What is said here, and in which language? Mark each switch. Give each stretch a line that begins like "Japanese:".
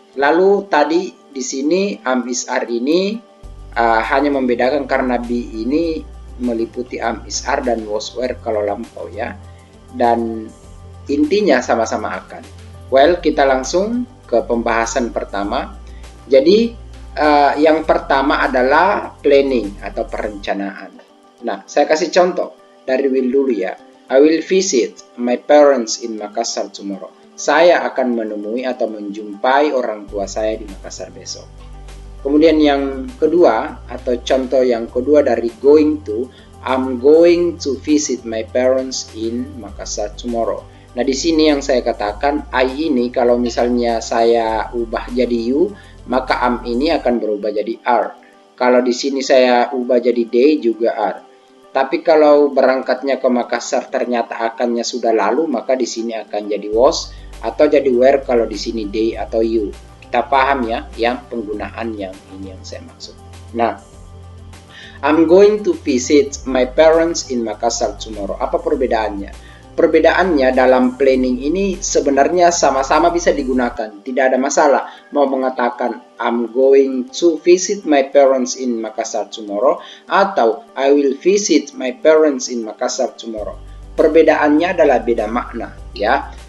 Indonesian: Lalu tadi di sini am is are ini hanya membedakan karena be ini meliputi am is are dan was were kalau lampau, ya. Dan intinya sama-sama akan. Well, kita langsung ke pembahasan pertama. Jadi yang pertama adalah planning atau perencanaan. Nah, saya kasih contoh dari will dulu, ya.
English: I will visit my parents in Makassar tomorrow.
Indonesian: Saya akan menemui atau menjumpai orang tua saya di Makassar besok. Kemudian yang kedua atau contoh yang kedua dari
English: going to, I'm going to visit my parents in Makassar tomorrow.
Indonesian: Nah, di sini yang saya katakan I ini kalau misalnya saya ubah jadi you, maka am ini akan berubah jadi are. Kalau di sini saya ubah jadi they juga are. Tapi kalau berangkatnya ke Makassar ternyata akannya sudah lalu, maka di sini akan jadi was atau jadi were kalau di sini they atau you. Kita paham, ya, yang penggunaan yang ini yang saya maksud.
English: Nah, I'm going to visit my parents in Makassar tomorrow.
Indonesian: Apa perbedaannya? Perbedaannya dalam planning ini sebenarnya sama-sama bisa digunakan. Tidak ada masalah mau mengatakan
English: I'm going to visit my parents in Makassar tomorrow atau I will visit my parents in Makassar tomorrow.
Indonesian: Perbedaannya adalah beda makna, ya.